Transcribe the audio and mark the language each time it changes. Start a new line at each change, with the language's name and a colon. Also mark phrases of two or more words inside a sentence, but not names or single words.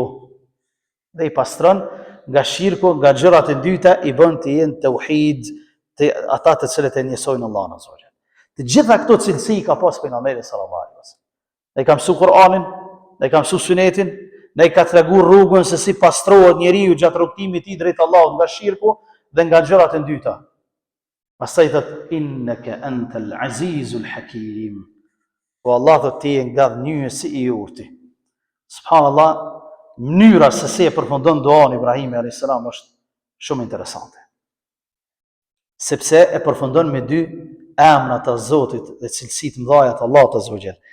Albanian: Dhe i pastron nga shirku, nga gjërat e dyta i bën të jenë tauhid, të ata të cilët e njësojnë Allahun
Arabic: عز وجل.
Albanian: Të gjitha këto cilësi ka pas pejgamberi
Arabic: صلى الله عليه وسلم.
Albanian: Ne ka mësuar Kur'anin, ne ka mësuar sunetin, ne ka treguar rrugën se si pastrohet njeriu gjatë rrugtimit i tij drejt Allahut nga shirku dhe nga gjërat e dyta. Pastaj thot
Arabic: إنك أنت العزيز الحكيم.
Albanian: Po Allah thot ti je ngadhnjësi i urti. Subhanallah, mënyra se si e përfundon duan Ibrahimi
Arabic: عليه السلام
Albanian: është shumë interesante. Sepse e përfundon me dy emra të Zotit dhe cilësitë mëdha të Allahut
Arabic: عز وجل.